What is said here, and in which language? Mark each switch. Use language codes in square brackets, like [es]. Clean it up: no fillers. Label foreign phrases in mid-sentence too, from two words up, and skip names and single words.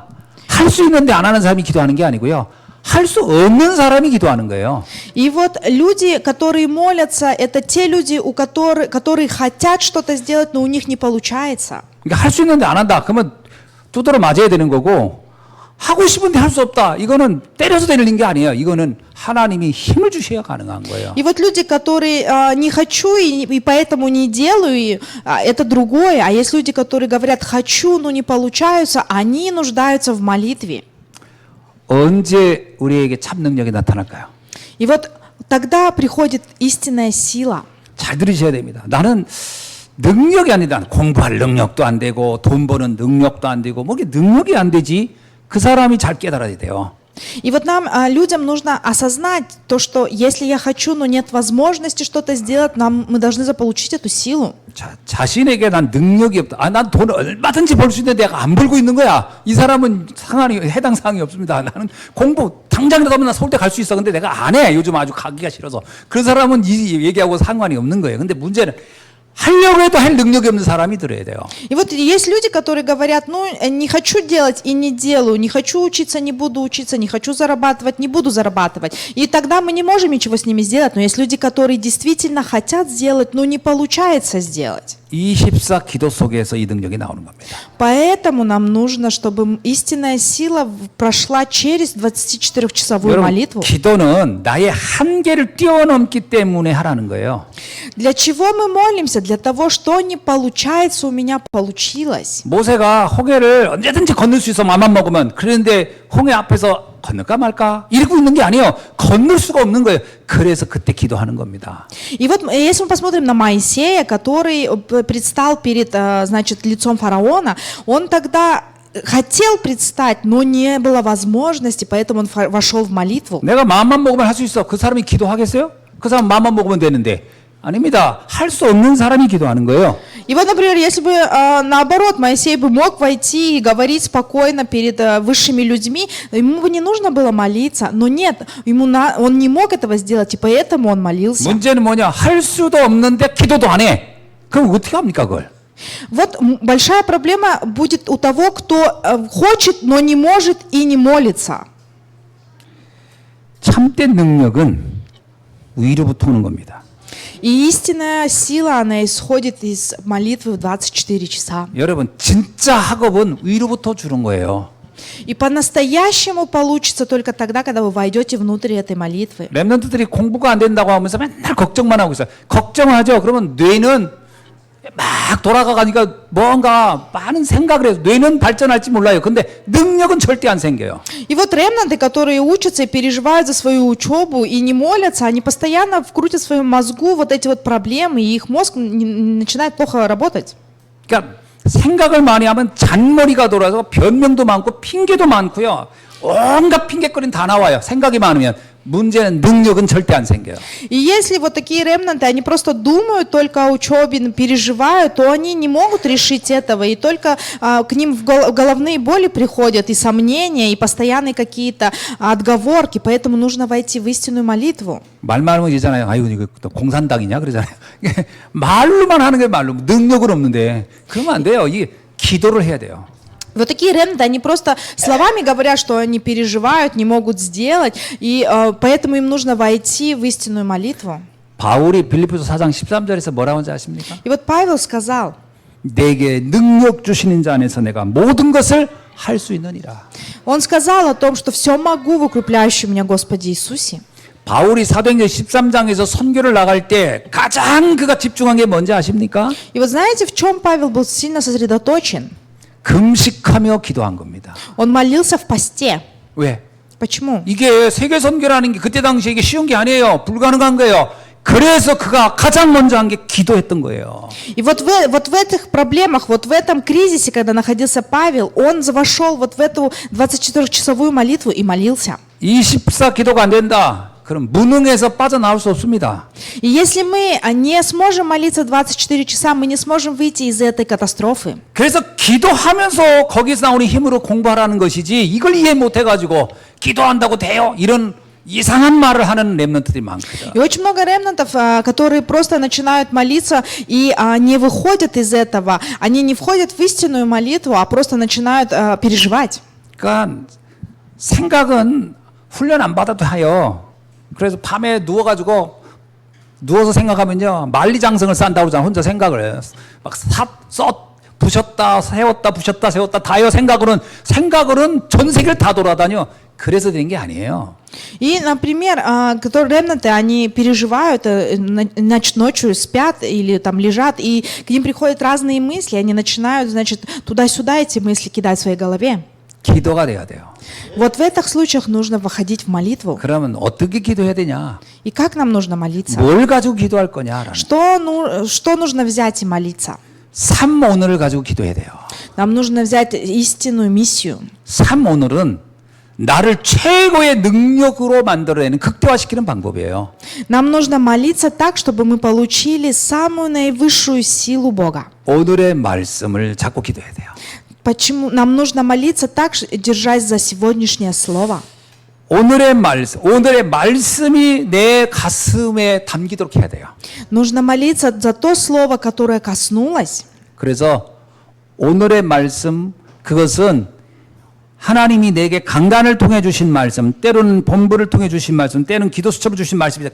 [ko] 할 수 있는데 안 하는 사람이 기도하는 게 아니고요. 할 수 없는 사람이 기도하는 거예요. [ru] И вот люди, которые молятся, это те люди, которые хотят что-то сделать, но у них не получается. [ko] 그러니까 할 수 있는데 안 한다. 그러면 두드러 맞아야 되는 거고 하고 싶은데 할 수 없다. 이거는 때려서 되는 게 아니에요. 이거는 하나님이 힘을 주셔야 가능한 거예요. [ru] И вот люди, которые не хочу и поэтому не делаю, это другое. А есть люди, которые говорят хочу, но не получаются, они нуждаются в молитве. [ko] 언제 우리에게 참 능력이 나타날까요? [ru] И вот тогда приходит истинная сила. [ko] 잘 들으셔야 됩니다. 나는 능력이 아니다. 공부할 능력도 안 되고 돈 버는 능력도 안 되고 뭐 이게 능력이 안 되지. 그 사람이 잘 깨달아야 돼요. [ru] И вот нам, людям, нужно осознать то, что если я хочу, но нет возможности что-то сделать, мы должны заполучить эту силу. [ko] 자신에게 난 능력이 없다. 난 돈 얼마든지 벌 수 있는데 내가 안 벌고 있는 거야. 이 사람은 상황이 해당 사항이 없습니다. 나는 공부 당장이라도 하면 나 서울대 갈 수 있어. 근데 내가 안 해. 요즘 아주 가기가 싫어서. 그런 사람은 이 얘기하고 상관이 없는 거예요. 근데 문제는 하려고 해도 할 능력이 없는 사람이 들어야 돼요. [ru] И вот есть люди, которые говорят, ну, не хочу делать и не делаю, не хочу учиться, не буду учиться, не хочу зарабатывать, не буду зарабатывать. И тогда мы не можем ничего с ними сделать. Но есть люди, которые действительно хотят сделать, но не получается сделать. [ko] 24 기도 속에서 이 능력이 나오는 겁니다. [ru] Поэтому нам нужно, чтобы истинная сила прошла через 24-часовую [ko] 여러분, [ru] молитву. [ko] 기도는 나의 한계를 뛰어넘기 때문에 하라는 거예요. [ru] Для чего мы молимся? Для того, что не получается, у меня получилось. [ko] 모세가 홍해를 언제든지 건널 수 있어 맘만 먹으면 그런데 홍해 앞에서 건널까 말까 이러고 있는 게 아니에요. 건널 수가 없는 거예요. 그래서 그때 기도하는 겁니다. [ru] И вот если мы посмотрим на Моисея, который предстал перед, значит, лицом фараона, он тогда хотел предстать, но не было возможности, поэтому он вошел в молитву. [ko] 내가 마음만 먹으면 할 수 있어. 그 사람이 기도하겠어요? 그 사람 마음만 먹으면 되는데 아닙니다. 할 수 없는 사람이 기도하는 거예요. [ru] И вот, например, если бы наоборот Моисей бы мог войти и говорить спокойно перед высшими людьми, ему бы не нужно было молиться, но нет, он не мог этого сделать, и поэтому он молился. [ko] 문제는 뭐냐? 할 수도 없는데 기도도 안 해. 그럼 어떻게 합니까 그걸? [ru] Вот большая проблема будет у того, кто хочет, но не может и не молится. [ko] 참된 능력은 위로부터 오는 겁니다. [ru] И истинная сила, она исходит из молитвы в 24 часа. [ko] 여러분 진짜 학업은 위로부터 주는 거예요. [ru] И по-настоящему получится только тогда, когда вы войдете внутрь этой молитвы. [ko] 렘넌트들이 공부가 안 된다고 하면서 맨날 걱정만 하고 있어요. 걱정하죠. 그러면 뇌는 막 돌아가니까 뭔가 많은 생각을 해서 뇌는 발전할지 몰라요. 근데 능력은 절대 안 생겨요. [ru] И вот ремнанты, которые учатся и переживают за свою учебу и не молятся, они постоянно вкрутят в своем мозгу вот эти вот проблемы, и их мозг начинает плохо работать. [ko] 그러니까 생각을 많이 하면 잔머리가 돌아서 변명도 많고 핑계도 많고요. 온갖 핑계거리는 다 나와요. 생각이 많으면. 문제는 능력은 절대 안 생겨요. [ru] И если вот такие ремнанты, они просто думают только о учебе, переживают, то они не могут решить этого, и только к ним в головные боли приходят, и сомнения, и постоянные какие-то отговорки, поэтому нужно войти в истинную молитву. [ko] 말 많으면 이러잖아요. 아유, 이거 또 공산당이냐? 그러잖아요. 말로만 하는 게 말로. 능력은 없는데. 그러면 안 돼요. 이게 기도를 해야 돼요. [ru] Вот такие ремнанты, они просто словами говорят, что они переживают, не могут сделать, и поэтому им нужно войти в истинную молитву. [ko] 바울이 빌립보서 4장 13절에서 뭐라고 하는지 아십니까? [ru] И вот Павел сказал, [ko] 내게 능력 주시는 자 안에서 내가 모든 것을 할 수 있느니라. [ru] он сказал о том, что все могу в укрепляющем меня Господе Иисусе. [ko] 바울이 사도행전 13장에서 선교를 나갈 때 가장 그가 집중한 게 뭔지 아십니까? [ru] И вот знаете, в чем Павел был сильно сосредоточен? [ko] 금식하며 기도한 겁니다. [ru] Он молился в посте. [ko] 왜? [ru] Почему? [ko] 이게 세계 선교라는 게 그때 당시에 이게 쉬운 게 아니에요. 불가능한 거예요. 그래서 그가 가장 먼저 한 게 기도했던 거예요. [ru] И вот в этих проблемах, вот в этом кризисе, когда находился Павел, он вошел вот в эту 24-часовую молитву и молился. [ko] 24 기도가 안 된다. 그럼 무능해서 빠져나올 수 없습니다. [ru] И если мы не сможем молиться 24 часа, мы не сможем выйти из этой катастрофы. [ko] 그래서 기도하면서 거기서 나오는 힘으로 공부하라는 것이지 이걸 이해 못해가지고 기도한다고 돼요? 이런 이상한 말을 하는 렘넌트들이 많거든. [ru] И очень много ремнантов, которые просто начинают молиться и не выходят из этого. Они не входят в истинную молитву, а просто начинают переживать. [ko] 그러니까 생각은 훈련 안 받아도 해요. 그래서 밤에 누워서 생각하면요 만리장성을 쌓는다고 그러잖아. 혼자 생각을 막 부셨다 세웠다 부셨다 세웠다 다요. 생각으로는 전 세계를 다 돌아다녀. 그래서 된 게 아니에요. [ru] И, например, которые ремнанты, они переживают, ночью спят или там лежат, и к ним приходят разные мысли, они начинают, значит, туда-сюда эти мысли кидать в своей голове. [ko] 기도가 돼야 돼요. [ru] Вот в этих случаях нужно выходить в молитву. [ko] 그러면 어떻게 기도해야 되냐? [ru] И как нам нужно молиться? [ko] 뭘 가지고 기도할 거냐라는. [ru] Что нужно взять и молиться? [ko] 삼오늘을 가지고 기도해야 돼요. [ru] Нам нужно взять истинную миссию. [ko] 삼오늘은 나를 최고의 능력으로 만들어내는 극대화시키는 방법이에요. [ru] Нам нужно молиться так, чтобы мы получили самую наивысшую силу Бога. [ko] 오늘의 말씀을 잡고 기도해야 돼요. [ru] Почему нам нужно молиться так, держась за сегодняшнее слово? [ko] 오늘의 말씀이 내 가슴에 담기도록 해야 돼요. [ru] Нужно молиться за то слово, которое коснулось. [ko] 그래서 오늘의 말씀 그것은 하나님이 내게 강단을 통해 주신 말씀, 때로는 본부를 통해 주신 말씀, 때로는 기도 수첩을 주신 말씀이다.